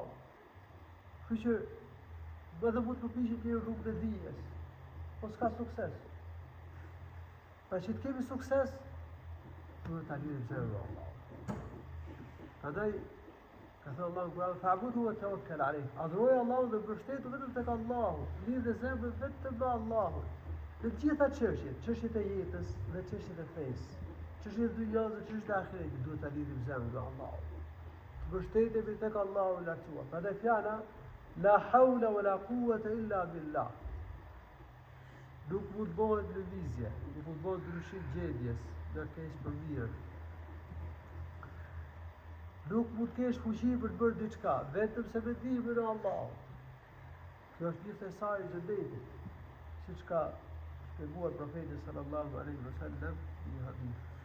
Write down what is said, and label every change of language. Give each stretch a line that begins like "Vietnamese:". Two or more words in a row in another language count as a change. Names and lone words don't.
Albanian: Kështu që edhe mund të përpiqet njeriu rrugën e dijes, po s'ka sukses. Pra që të kemi sukses, duhet ta lidhim zemrën me Allahun. Prandaj ka thënë Allahu Kur'an,
Arabic: فاعبده وتوكل عليه.
Albanian: Adhuroj Allahun dhe mbështetu vetëm tek Allahu. Lidhë zemrën vetëm me Allahun. Në të gjitha çështjet e jetës dhe çështjet e fesë, çështjet e dunjës dhe çështjet e ahiretit, duhet ta lidhim zemrën me Allahun. Të mbështetemi tek Allahu i lartësuar. Prandaj fjala
Arabic: لا حول ولا قوة إلا بالله.
Albanian: Nuk mund bëhet lëvizje, nuk mund bëhet ndryshim gjendjes, nga keq për mirë. Nuk mund kesh fuqi për të bërë diçka, vetëm se me ndihmën e Allahut. Kjo është një thesari i xhenetit, siç ka shpjeguar profeti
Arabic: صلى الله عليه وسلم
Albanian: në një hadith.